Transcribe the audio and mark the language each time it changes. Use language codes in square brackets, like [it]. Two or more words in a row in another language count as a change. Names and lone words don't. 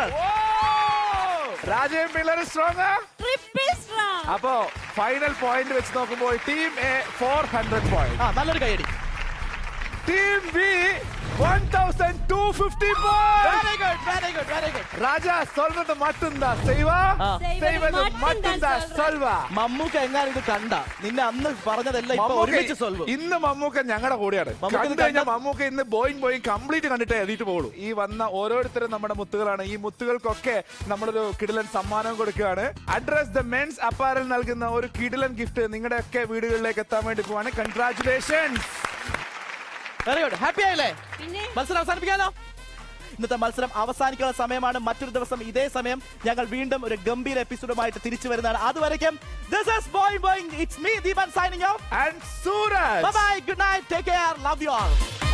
[ml] രാജേഷ് പിള്ളേർ സ്ട്രോങ്. [en] Triple strong. [ml] അപ്പോ [en] final point [ml] വെച്ച് നോക്കുമ്പോൾ [en] team A 400 point, [ml] ആ നല്ലൊരു കൈയടി. [en] Team B 1250 point. Very good very good very good. [ta] രാജാ சொல்றது மட்டும்தான் செய்வா ആ. செய்வது மட்டும்தான் சொல்வா. [ml] മമ്മൂക്ക എങ്ങാനും ഇത് കണ്ട നിന്നെ അന്ന് പറഞ്ഞതെല്ലാം ഇപ്പൊ ഒരുമിച്ച് സോൾവ്. ഇന്ന് മമ്മൂക്ക ഞങ്ങളുടെ കൂടെയാണ്. മമ്മൂക്ക കണ്ടു കഴിഞ്ഞാൽ മമ്മൂക്ക ഇന്ന് ബോയിങ് കംപ്ലീറ്റ് കണ്ടിട്ടേ എഴുതിയിട്ട് പോകുള്ളൂ. ഈ വന്ന ഓരോരുത്തരും നമ്മുടെ മുത്തുകളാണ്. ഈ മുത്തുകൾക്കൊക്കെ നമ്മളൊരു കിടിലൻ സമ്മാനം കൊടുക്കുകയാണ്. അഡ്രസ് ദ മെൻസ് അപ്പാരൽ നൽകുന്ന ഒരു കിടിലൻ ഗിഫ്റ്റ് നിങ്ങളുടെ ഒക്കെ വീടുകളിലേക്ക് എത്താൻ വേണ്ടി പോവാണ്. കൺഗ്രാറ്റുലേഷൻസ്. [en] very good. [ml] ഹാപ്പി ആയില്ലേ? പിന്നെ മത്സരം അവസാനിപ്പിക്കാനോ? ഇന്നത്തെ മത്സരം അവസാനിക്കുന്ന സമയമാണ്. മറ്റൊരു ദിവസം ഇതേ സമയം ഞങ്ങൾ വീണ്ടും ഒരു ഗംഭീര എപ്പിസോഡുമായിട്ട് തിരിച്ചു വരുന്നതാണ്. അതുവരയ്ക്കും [en] this is Boing Boing. It's me, Deepan, signing off. And Suraj. Bye bye. Good night. Take care. Love you all.